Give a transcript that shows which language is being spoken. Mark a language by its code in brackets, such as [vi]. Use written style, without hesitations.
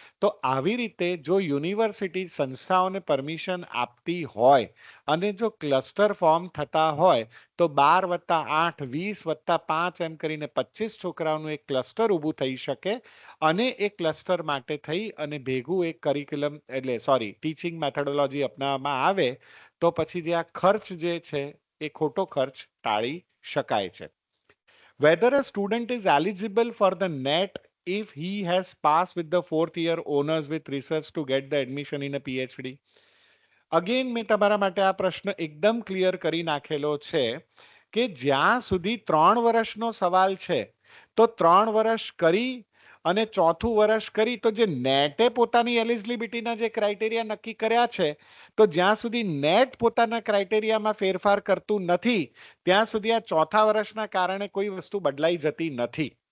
[gu] તો આવી રીતે જો યુનિવર્સિટી સંસ્થાઓને પરમિશન આપતી હોય અને જો ક્લસ્ટર ફોર્મ થતા હોય તો 12 + 8 20 + 5 એમ કરીને 25 છોકરાઓનું એક ક્લસ્ટર ઊભું થઈ શકે અને એ ક્લસ્ટર માટે થઈ અને ભેગું એક કરિક્યુલમ એટલે સોરી ટીચિંગ મેથોડોલોજી અપનાવવામાં આવે તો પછી જે આ ખર્ચ જે છે એ ખોટો ખર્ચ ટાળી શકાય છે. [en] Whether a student is eligible for the NET if he has passed with the 4th year honors with research to get the admission in a PhD. [gu] Again મેં તમારા માટે આ પ્રશ્ન એકદમ ક્લિયર કરી નાખેલો છે કે જ્યાં સુધી 3 વર્ષનો સવાલ છે તો 3 વર્ષ કરી અને ચોથું વર્ષ કરી તો જે નેટે પોતાની એલિજિબિલિટીના જે ક્રાઇટેરિયા નક્કી કર્યા છે તો જ્યાં સુધી નેટ પોતાના ક્રાઇટેરિયામાં ફેરફાર કરતું નથી ત્યાં સુધી આ ચોથા વર્ષના કારણે કોઈ વસ્તુ બદલાઈ જતી નથી.